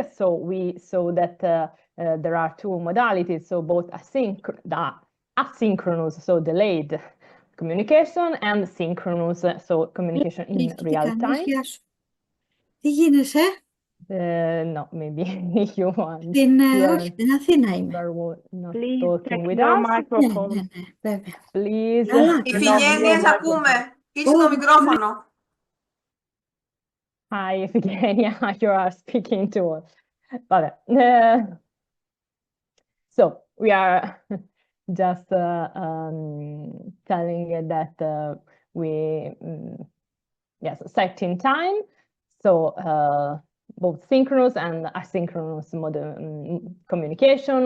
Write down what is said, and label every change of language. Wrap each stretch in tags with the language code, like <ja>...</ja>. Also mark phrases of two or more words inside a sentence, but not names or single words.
<en>So we saw that there are two modalities, so both asynchronous, so delayed communication, and synchronous, so communication in real time. No, maybe you want. Please check your microphone. Please.</en> <ro>Iphigenia, să acume. Ești în microfonul.</ro> <en>Hi, Iphigenia, you are speaking to us. So we are just telling that we setting time. So both synchronous and asynchronous communication.</en>